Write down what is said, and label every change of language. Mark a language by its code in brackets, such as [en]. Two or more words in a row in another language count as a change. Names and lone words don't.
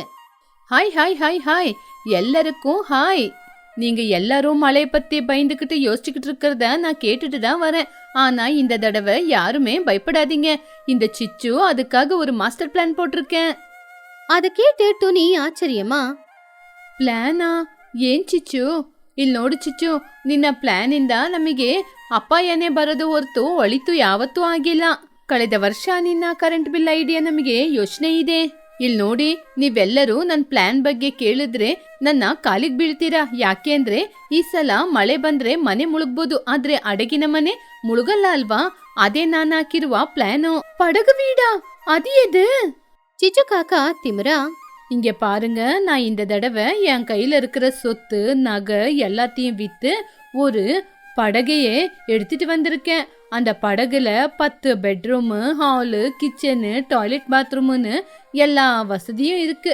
[ta] ஹாய் ஹாய் ஹாய் ஹாய், எல்லாருக்கும் ஹாய். நீங்க எல்லாரும் மழைய பத்தி பயந்துகிட்டு யோசிச்சுக்கிட்டு இருக்கிறத நான் கேட்டுட்டு தான் வரேன். ஆனா இந்த தடவை யாருமே பயப்படாதீங்க. இந்த சிச்சு அதுக்காக ஒரு மாஸ்டர் பிளான் போட்டிருக்கேன். அத கேட்டு துணி ஆச்சரியமா, [kn] ಪ್ಲಾನಾ? ಏನ್ ಚಿಚ್ಚು? ಇಲ್ಲಿ ನೋಡು ಚಿಚ್ಚು, ನಿನ್ನ ಪ್ಲಾನಿಂದ ನಮಗೆ ಅಪಾಯನೇ ಬರೋದು ಹೊರತು ಒಳಿತು ಯಾವತ್ತೂ ಆಗಿಲ್ಲ. ಕಳೆದ ವರ್ಷ ನಿನ್ನ ಕರೆಂಟ್ ಬಿಲ್ ಐಡಿಯಾ ನಮಗೆ ಯೋಚನೆ ಇದೆ. ಇಲ್ಲಿ ನೋಡಿ, ನೀವೆಲ್ಲರೂ ನನ್ನ ಪ್ಲಾನ್ ಬಗ್ಗೆ ಕೇಳಿದ್ರೆ ನನ್ನ ಕಾಲಿಗೆ ಬೀಳ್ತೀರಾ. ಯಾಕೆ ಅಂದ್ರೆ ಈ ಸಲ ಮಳೆ ಬಂದ್ರೆ ಮನೆ ಮುಳುಗ್ಬೋದು, ಆದ್ರೆ ಅಡಗಿನ ಮನೆ ಮುಳುಗಲ್ಲ ಅಲ್ವಾ? ಅದೇ ನಾನು ಹಾಕಿರುವ ಪ್ಲಾನು. ಪಡಗು [ta] வீடா? அது எது? சிச்சு காக்கா திமிரா, இங்க பாருங்க, நான் இந்த தடவை என் கையில இருக்கிற சொத்து நகை எல்லாத்தையும் வித்து ஒரு படகையே எடுத்துட்டு வந்திருக்கேன். அந்த படகுல 10 பெட்ரூமு, ஹாலு, கிச்சனு, டாய்லெட், பாத்ரூம்னு எல்லா வசதியும் இருக்கு.